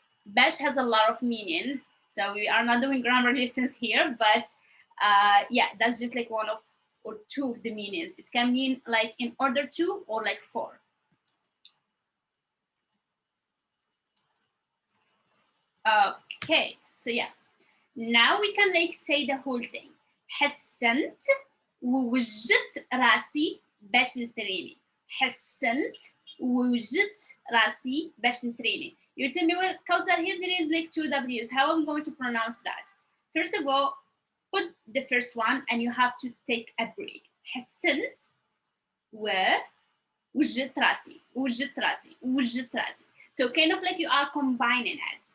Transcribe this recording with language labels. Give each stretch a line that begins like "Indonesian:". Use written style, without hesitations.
English: باش has a lot of meanings. So we are not doing grammar lessons here, but yeah, that's just like one of or two of the meanings. It can mean like in order to or like for. Okay, so yeah, now we can like say the whole thing.
Arabic: حسنت ووجدت راسي باش نتريني. حسنت ووجدت راسي باش نتريني.
English: You tell me, well, Kausar, here there is like two W's. How am I going to pronounce that? First of all, put the first one and you have to take a break.
Arabic: حسنت ووجدت راسي. ووجدت راسي. ووجدت راسي.
English: So kind of like you are combining it.